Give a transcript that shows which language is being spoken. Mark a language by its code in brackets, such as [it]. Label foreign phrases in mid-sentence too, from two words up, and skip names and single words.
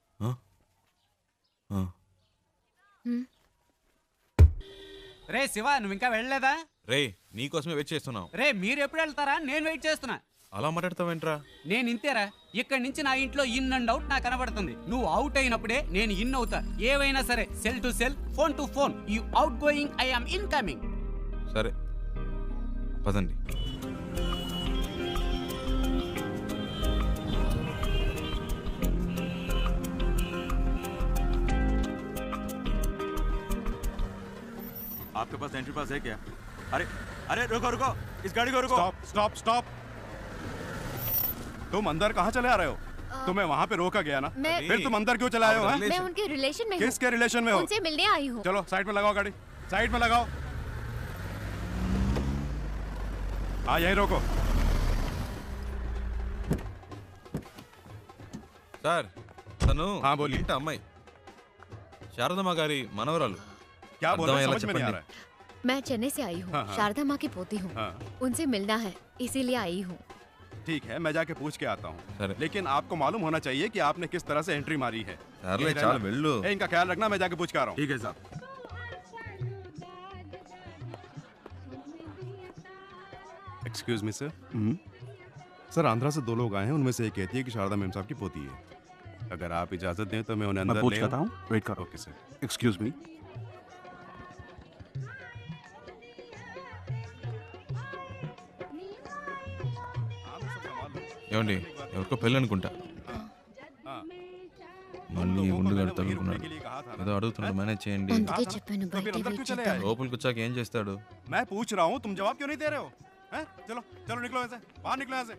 [te] రే శివ, నువ్వు ఇంకా వెళ్ళలేదా? రే నీకోసమే వెయిట్ చేస్తున్నావు. రే మీరు ఎప్పుడు వెళ్తారా? నేను వెయిట్ చేస్తున్నా. అలా మాట్లాడతావేంట్రా? నేను ఇంతేరా. ఇక్కడి నుంచి నా ఇంట్లో [en] in and out [te] నాకు కనబడుతుంది. నువ్వు అవుట్ అయినప్పుడే నేను ఇన్ అవుతా. ఏవైనా సరే, [en] cell to cell, phone to phone. you outgoing, I am incoming. [te] సరే పదండి. [hi] आपके पास [en] entry pass [hi] है क्या? अरे अरे रुको रुको, इस गाड़ी को रुको. [en] stop stop stop. [hi] तुम अंदर कहाँ चले आ रहे हो? तुम्हें वहाँ पे रोका गया ना, फिर तुम अंदर क्यों चले आए हो? मैं उनके रिलेशन में हूँ. किसके रिलेशन में हो? उनसे मिलने आई हूँ. चलो साइड में लगाओ गाड़ी, साइड में लगाओ. हाँ यहीं रोको. [te] సార్, తను ఇంట అమ్మాయి, శారదమ్మ గారి మనవరాలు. [hi] क्या बोल रहे हो? समझ में नहीं आ रहा है. मैं चेन्नई से आई हूँ. शारदा माँ की पोती हूँ. उनसे मिलना है, इसीलिए आई हूँ. ठीक है, मैं जाके पूछ के आता हूँ. लेकिन आपको मालूम होना चाहिए कि आपने किस तरह से एंट्री मारी है. [te] చాలు వెళ్ళు. [hi] इनका ख्याल रखना, मैं जाके पूछ के आ रहा हूँ. ठीक है साहब. [en] excuse me sir. [hi] सर आंध्रा से 2 लोग आए हैं, उनमें से एक कहती है कि शारदा मैम साहब की पोती है। अगर आप इजाजत दें तो मैं उन्हें अंदर पूछ ले लेता हूँ, वेट करो। [en] okay sir. excuse me. [te] ఏమండి ఎవరికో పెళ్ళి అనుకుంటా మళ్ళీ ఉండుగాడు తగులుకున్నాడు ఏదో అడుగుతున్నాడు మేనేజ్ చేయండి అందుకే చెప్పాను బయటే వెయిట్ చేద్దాం. లోపలికి వచ్చాక ఏం చేస్తాడు [hi] मैं पूछ रहा हूँ, तुम जवाब क्यों नहीं दे रहे हो? हैं? चलो चलो निकलो यहाँ से, बाहर निकलो यहाँ से।